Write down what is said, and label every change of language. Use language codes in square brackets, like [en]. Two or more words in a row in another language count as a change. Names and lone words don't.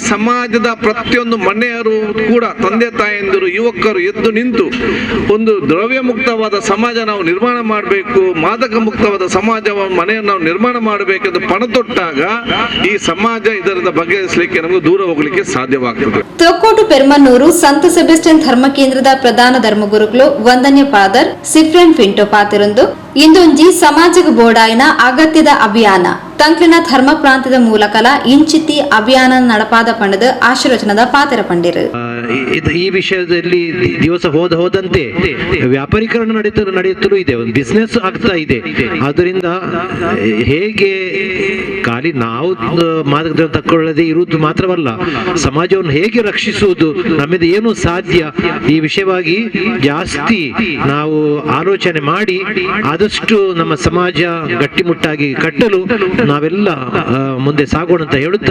[kn] ಈ ಸಮಾಜದ ಪ್ರತಿಯೊಂದು ಮನೆಯವರು ಕೂಡ ತಂದೆ ತಾಯಂದಿರು ಯುವಕರು ಎದ್ದು ನಿಂತು ಒಂದು ದ್ರವ್ಯ ಮುಕ್ತವಾದ ಸಮಾಜ ನಾವು ನಿರ್ಮಾಣ ಮಾಡಬೇಕು, ಮಾದಕ ಮುಕ್ತವಾದ ಸಮಾಜ ಮನೆಯನ್ನು ನಾವು ನಿರ್ಮಾಣ ಮಾಡಬೇಕೆಂದು ಪಣ ತೊಟ್ಟಾಗ ಈ ಸಮಾಜ ಇದರಿಂದ ಬಗೆಹರಿಸಲಿಕ್ಕೆ ನಮಗೆ ದೂರ ಹೋಗಲಿಕ್ಕೆ ಸಾಧ್ಯವಾಗ್ತದೆ. [tcy] ತೊಕ್ಕೋಟು ಪೆರ್ಮನ್ನೂರು ಸಂತ ಸೆಬೆಸ್ಟಿಯನ್ ಧರ್ಮ ಕೇಂದ್ರದ ಪ್ರಧಾನ ಧರ್ಮಗುರುಗಳು ವಂದನ್ಯ ಫಾದರ್ ಸಿಫ್ರೆನ್ ಫಿಂಟೋ ಪಾತಿರೊಂದು ಇಂದೊಂಜಿ ಸಮಾಜಗ ಬೋಡಾಯಿನ ಅಗತ್ಯದ ಅಭಿಯಾನ ತಂಕ್ಲಿನ ಧರ್ಮ ಪ್ರಾಂತ್ಯದ ಮೂಲಕಲ ಇಂಚಿತ್ತಿ ಅಭಿಯಾನ ನಡಪಾದ ಪಂಡದ ಆಶೀರ್ವಚನದ ಪಾತ್ರ ಪಂಡಿರು. [kn] ಈ ವಿಷಯದಲ್ಲಿ ದಿವಸ ಹೋದಂತೆ ವ್ಯಾಪಾರೀಕರಣ ನಡೆಯುತ್ತಲೂ ಇದೆ, ಒಂದು ಬಿಸ್ನೆಸ್ ಆಗ್ತಾ ಇದೆ. ಆದ್ದರಿಂದ ಹೇಗೆ ಖಾಲಿ ನಾವು ಮಾದಕ ತಕ್ಕೊಳ್ಳದೆ ಇರುವುದು ಮಾತ್ರವಲ್ಲ, ಸಮಾಜವನ್ನು ಹೇಗೆ ರಕ್ಷಿಸುವುದು, ನಮ್ಮಿಂದ ಏನು ಸಾಧ್ಯ, ಈ ವಿಷಯವಾಗಿ ಜಾಸ್ತಿ ನಾವು ಆಲೋಚನೆ ಮಾಡಿ ಆದಷ್ಟು ನಮ್ಮ ಸಮಾಜ ಗಟ್ಟಿಮುಟ್ಟಾಗಿ ಕಟ್ಟಲು ನಾವೆಲ್ಲ ಮುಂದೆ ಸಾಗೋಣ ಅಂತ ಹೇಳುತ್ತಾ,